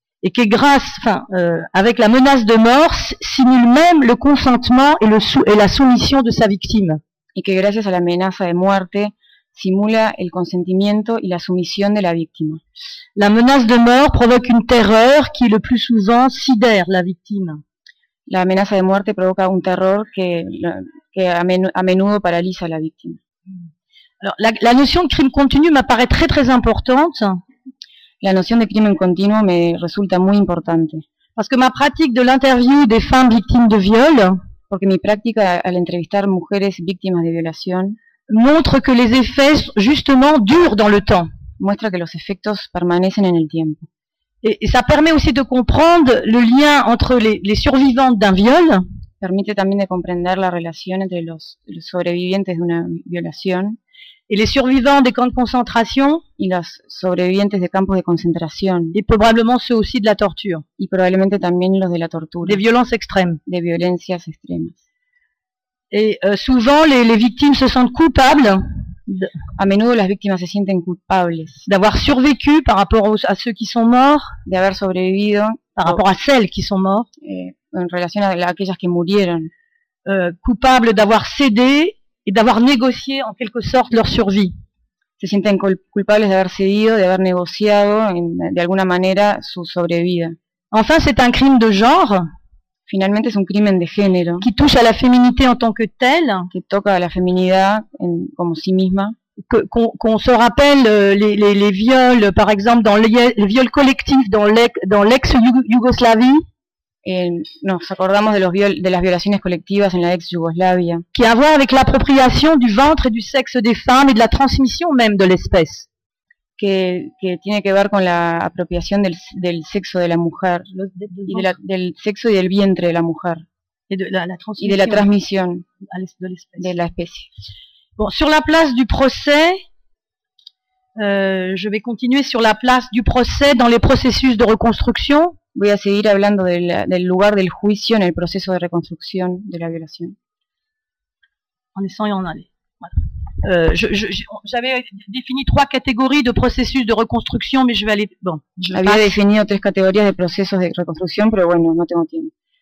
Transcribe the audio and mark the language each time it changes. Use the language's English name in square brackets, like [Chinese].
[French] et que grâce avec la menace de mort simule même le consentement et la soumission de sa victime, [Spanish] y que gracias a la amenaza de muerte simula el consentimiento y la sumisión de la víctima. [French] La menace de mort provoque une terreur qui le plus souvent sidère la victime. [Spanish] La amenaza de muerte provoca un terror que a menudo paraliza a la víctima. [French] Alors, la notion de crime continu m'apparaît très très importante. [Spanish] La noción de crimen continuo me resulta muy importante. [French] Parce que ma pratique de l'interview des femmes victimes de viol, [Spanish] porque mi práctica al entrevistar mujeres víctimas de violación, [French] montre que les effets justement durent dans le temps. [Spanish] Muestra que los efectos permanecen en el tiempo. [French] Et ça permet aussi de comprendre le lien entre les survivantes d'un viol. [Spanish] Permite también de comprender la relación entre los sobrevivientes de una violación [French] et les survivants des camps de concentration. [Spanish] Y los sobrevivientes de campos de concentración. [French] Et probablement ceux aussi de la torture. [Spanish] Y probablemente también los de la tortura. [French] Des violences extrêmes. [Spanish] De violencias extremas. [French] Et souvent les victimes se sentent coupables. [Spanish] A menudo las víctimas se sienten culpables. [French] D'avoir survécu par rapport à ceux qui sont morts. [Spanish] De haber sobrevivido. [French] Par rapport à celles qui sont morts. [Spanish] En relación a aquellas que murieron. [French] Coupables d'avoir cédé et d'avoir négocié en quelque sorte leur survie. [Spanish] se sienten culpables de haber cedido, de haber negociado en, de alguna manera su sobrevida. [French] Enfin, c'est un crime de genre. [Spanish] Finalmente es un crimen de género. [French] Qui touche à la féminité en tant que telle. [Spanish] Que toca a la feminidad en, como sí misma. [French] Qu'on se rappelle les viols, par exemple, dans les viols collectifs dans l'ex-Yougoslavie. [Spanish] Nos acordamos de los de las violaciones colectivas en la ex Yugoslavia. [French] Qui a à voir avec l'appropriation du ventre et du sexe des femmes et de la transmission même de l'espèce. [Spanish] Que tiene que ver con la apropiación del sexo de la mujer y del sexo y del vientre de la mujer [French] et de la transmission [Spanish] y de la transmisión [French] de l'espèce. [Spanish] De la especie. [French] Bon, sur la place du procès, je vais continuer sur la place du procès dans les processus de reconstruction. [Spanish] Voy a seguir hablando del lugar del juicio en el proceso de reconstrucción de la violación. [French] En essayant d'en aller. Voilà. J'avais défini trois catégories de processus de reconstruction, mais je vais aller. Bon, [Spanish] había definido tres categorías de procesos de reconstrucción, pero bueno, no tengo tiempo.